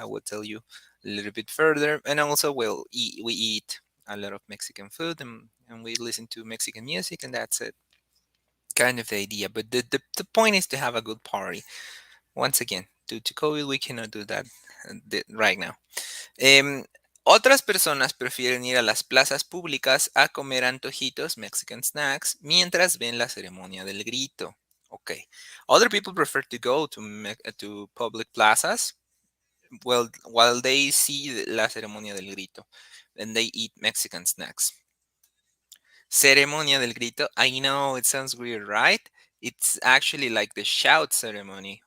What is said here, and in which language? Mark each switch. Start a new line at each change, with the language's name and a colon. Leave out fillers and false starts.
English: I will tell you a little bit further, and also we eat a lot of Mexican food, and we listen to Mexican music, and that's it. Kind of the idea, but the point is to have a good party. Once again, due to COVID, we cannot do that right now.
Spanish: Em, Otras personas prefieren ir a las plazas públicas a comer antojitos,
English: Mexican snacks,
Spanish: mientras ven la ceremonia del grito.
English: Okay. Other people prefer to go to public plazas, well, while they see
Spanish: la ceremonia del grito,
English: and they eat Mexican snacks.
Spanish: Ceremonia del grito.
English: I know it sounds weird, right? It's actually like the shout ceremony.